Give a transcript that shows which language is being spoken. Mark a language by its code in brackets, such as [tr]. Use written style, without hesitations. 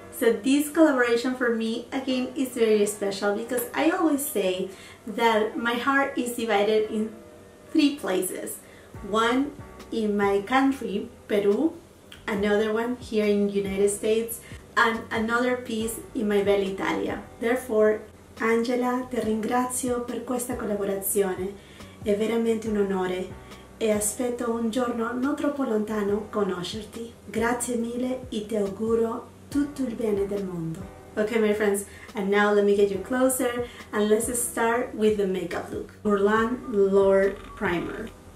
[en] So this collaboration for me, again, is very special because I always say that my heart is divided in 3 places. One in my country, Peru, another one here in the United States, and another piece in my [it] bella Italia. Therefore, Angela, ti ringrazio per questa collaborazione, è veramente un onore e aspetto un giorno non troppo lontano conoscerti. Grazie mille e ti auguro tutto il bene del mondo. [en] Okay, my friends, and now let me get you closer and let's start with the makeup look. Guerlain L'Or Primer.